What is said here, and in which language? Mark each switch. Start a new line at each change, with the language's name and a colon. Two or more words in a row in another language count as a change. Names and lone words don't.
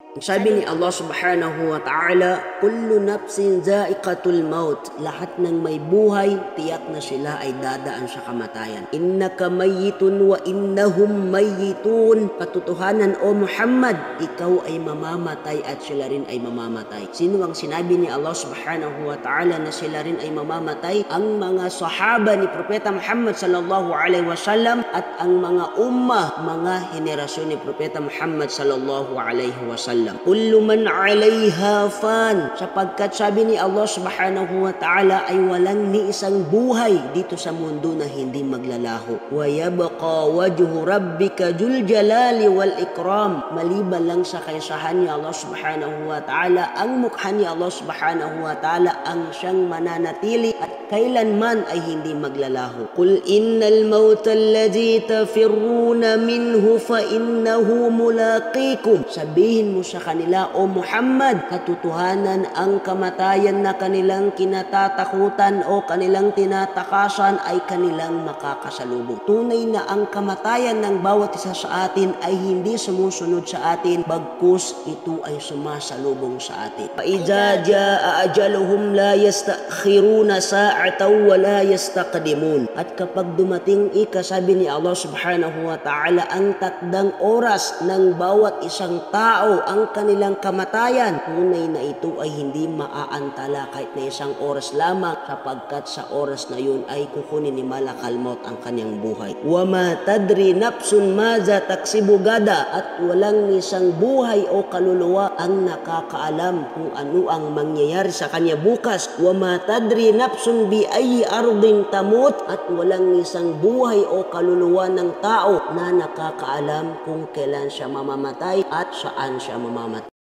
Filipino: Sabi ni Allah
Arabic: سبحانه وتعالى, كل نفس ذائقة الموت.
Filipino: Lahat ng may buhay, tiyak na sila ay dadaan sa kamatayan.
Arabic: إنك ميت وإنهم ميتون.
Filipino: Katotohanan o Muhammad, ikaw ay mamamatay at sila rin ay mamamatay. Sino ang sinabi ni Allah
Arabic: سبحانه وتعالى
Filipino: na sila rin ay mamamatay? Ang mga sahaba ni Propeta Muhammad
Arabic: صلى الله عليه وسلم
Filipino: at ang mga ummah, mga henerasyon ni Propeta Muhammad
Arabic: صلى الله عليه وسلم. كل من عليها فان,
Filipino: sapagkat sabi ni Allah
Arabic: سبحانه وتعالى
Filipino: ay walang ni isang buhay dito sa mundo na hindi maglalaho.
Arabic: ويبقى وجه ربك ذو الجلال والإكرام,
Filipino: maliban lang sa kaysahan ni Allah
Arabic: سبحانه وتعالى,
Filipino: ang mukha ni Allah
Arabic: سبحانه وتعالى
Filipino: ang siyang mananatili at kailanman ay hindi maglalaho.
Arabic: قل إن الموت الذي تفرون منه فإنه ملاقيكم,
Filipino: sabihin mo sa kanila o Muhammad, katotohanan ang kamatayan na kanilang kinatatakutan o kanilang tinatakasan ay kanilang makakasalubong. Tunay na ang kamatayan ng bawat isa sa atin ay hindi sumusunod sa atin, bagkus ito ay sumasalubong sa atin.
Arabic: فإذا جاء أجلهم لا يستأخرون ساعة ولا يستقدمون.
Filipino: At kapag dumating sabi ni Allah
Arabic: سبحانه وتعالى,
Filipino: ang takdang oras ng bawat isang tao, ang kanilang kamatayan, tunay na ito ay hindi maaantala kahit na isang oras lamang, sapagkat sa oras na yun ay kukunin ni
Arabic: ملك الموت
Filipino: ang kanyang buhay.
Arabic: وما تدري نفس ماذا تكسب غدا,
Filipino: at walang isang buhay o kaluluwa ang nakakaalam kung ano ang mangyayari sa kanya bukas.
Arabic: وما تدري نفس بأي أرض تموت,
Filipino: at walang isang buhay o kaluluwa ng tao na nakakaalam kung kailan siya mamamatay at saan siya mamamatay.